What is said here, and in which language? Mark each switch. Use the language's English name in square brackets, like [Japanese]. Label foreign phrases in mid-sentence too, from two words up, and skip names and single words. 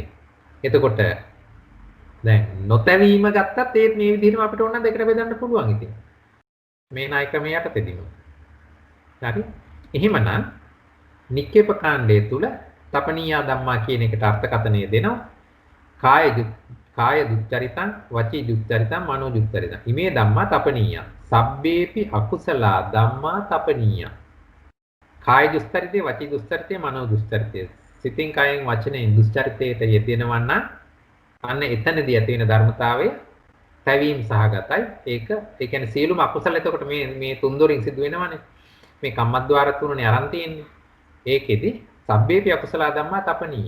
[Sinhala] එතකොට දැන් නොතැවීම ගත්තත් ඒත් මේ විදිහටම අපිට ඕන දෙකට බෙදන්න පුළුවන් ඉතින්. මේ නායකම යටතේදීම. හරි? එහෙමනම් නික්කේප කාණ්ඩය තුල [Pali] තපනීය ධම්මා [Sinhala] කියන එකට අර්ථකථනය දෙනවා. [Pali] කාය දුක්චරිතං, වචී දුක්චරිතං, මනෝ දුක්චරිතං. ඉමේ ධම්මා තපනීය. සබ්බේපි අකුසලා ධම්මා තපනීය. කාය දුස්චරිතේ, වචී දුස්චරිතේ, මනෝ දුස්චරිතේ. [Sinhala] සිතින් කයෙන් වචනයෙන් දුස්චරිතයට යෙදෙනවා නම් අන්න එතනදී ඇති වෙන ධර්මතාවය තැවීම සහගතයි. ඒ කියන්නේ සියලුම අකුසල එතකොට මේ තුන්දොරින් සිදු වෙනවනේ. මේ කම්මද්්වාර තුනනේ අරන් තියෙන්නේ. ඒකෙදි [Pali] සබ්බේපි අකුසල ධම්මා තපනීය.